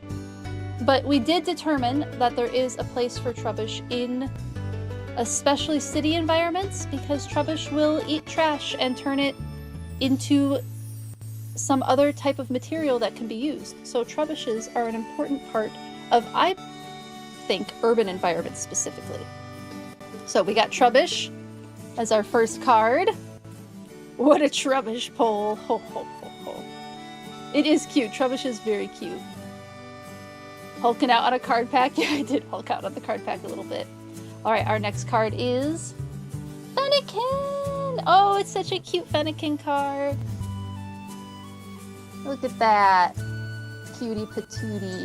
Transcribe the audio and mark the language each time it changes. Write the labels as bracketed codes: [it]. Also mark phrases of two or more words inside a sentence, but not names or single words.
[en] But we did determine that there is a place for Trubbish in especially city environments, because Trubbish will eat trash and turn it into some other type of material that can be used. So Trubbishes are an important part of, I think, urban environments specifically. So we got Trubbish as our first card. What a Trubbish pole. Ho, ho, ho, ho. It is cute. Trubbish is very cute. Hulking out on a card pack. Yeah, I did hulk out on the card pack a little bit. Alright, our next card is Fennekin! Oh, it's such a cute Fennekin card. Look at that. Cutie patootie.